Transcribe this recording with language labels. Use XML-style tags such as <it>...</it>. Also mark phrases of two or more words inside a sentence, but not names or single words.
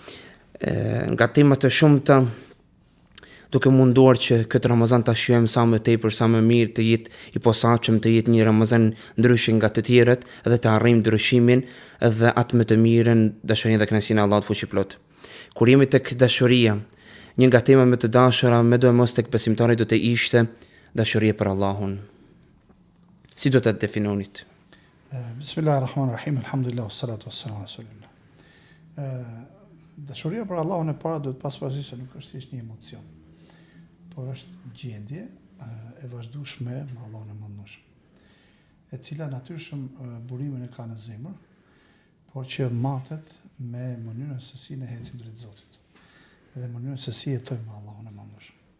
<sq>Nga tema të shumta, duke munduar që këtë Ramazan ta shijojmë sa më tepër, sa më mirë, të jetë i posaçëm, të jetë një Ramazan ndryshe nga të tjerët dhe të arrijmë ndryshimin dhe atë më të mirën, dashurinë dhe kënaqësinë e Allahut fuqiplot. Kur jemi tek dashuria, një nga temat më të dashura, më do mos tek besimtarit do të ishte dashuria për Allahun. Si do ta definonit?</sq> <ar>بسم الله الرحمن الرحيم، الحمد لله، والصلاة والسلام على رسول الله.</ar> <sq>Dashuria për Allahun e para duhet pas parasysh se nuk është thjesht një emocion, por është gjendje e vazhdueshme me Allahun e Madhërisht, e cila natyrshëm burimin e ka në zemër, por që matet me mënyrën se si ne ecim drejt Zotit dhe mënyrën se si jetojmë me Allahun e Madhërisht.</sq>